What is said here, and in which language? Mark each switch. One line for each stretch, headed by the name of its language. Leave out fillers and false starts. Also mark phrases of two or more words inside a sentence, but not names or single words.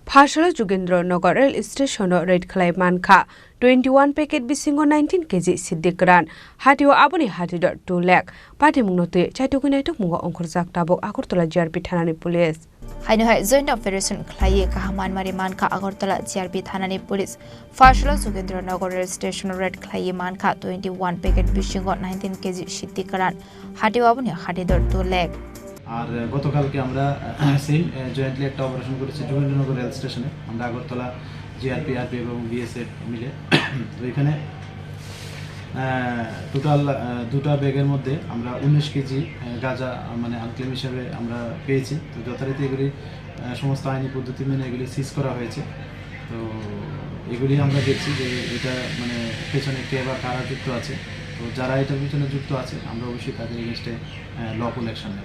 Kok Borok: Phashalo Jugendranagar Rail Station
English: Red Clay
Kok Borok: Manka 21 packet bisingo 19 kg Siddikran Hatio Aboni Hatidor 2 lakh Party Munote Chaitukunaitok Mungo Onkurzak Tabok Akurtola JRP Thanani Police. Hainohai
English: Joint Operation
Kok Borok: Clay Kahaman Marimanka Agartala JRP Thanani Police Phashalo Jugendranagar Rail Station
English: Red Clay
Kok Borok: Manka 21 packet bisingo 19 kg Siddikran Hatio Aboni Hatidor 2 lakh
Bangla: আর গতকালকে আমরা
English: same jointly
Bangla: একটা অপারেশন করেছি যোগেন্দ্রনগর রেল স্টেশনে আমরা আগরতলা জিআরপি আরপি এবং বিএসএফ মিলে তো এখানে টোটাল দুটো ব্যাগের মধ্যে আমরা 19 কেজি গাঁজা মানে আনক্লেম হিসেবে আমরা পেয়েছি তো যথারীতি এগুলি সমস্ত আইনি পদ্ধতি মেনে এগুলি সিজ করা হয়েছে তো এগুলি আমরা দেখছি যে এটা মানে পেছনে কে বা কারা যুক্ত আছে তো যারা এটার পিছনে যুক্ত আছে আমরা অবশ্যই তাদের এগেইনস্টে
English: lawful action
Bangla: নেব